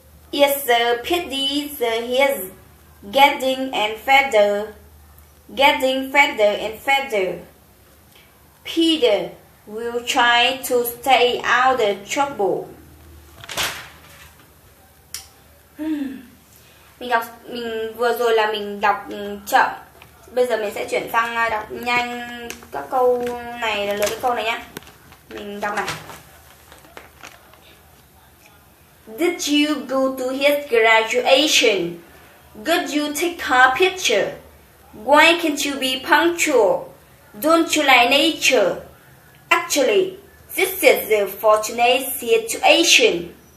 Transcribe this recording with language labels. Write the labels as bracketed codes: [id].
[en] It's a pity that he's getting fatter and fatter. Peter will try to stay out of trouble. [vi] Mình vừa rồi là mình đọc chậm. Bây giờ mình sẽ chuyển sang đọc nhanh các câu này, là lượt cái câu này nhé. Mình đọc này. [en] Did you go to his graduation? Did you take a picture? Why can't you be punctual? Don't you like nature? Actually, this is the fortunate situation.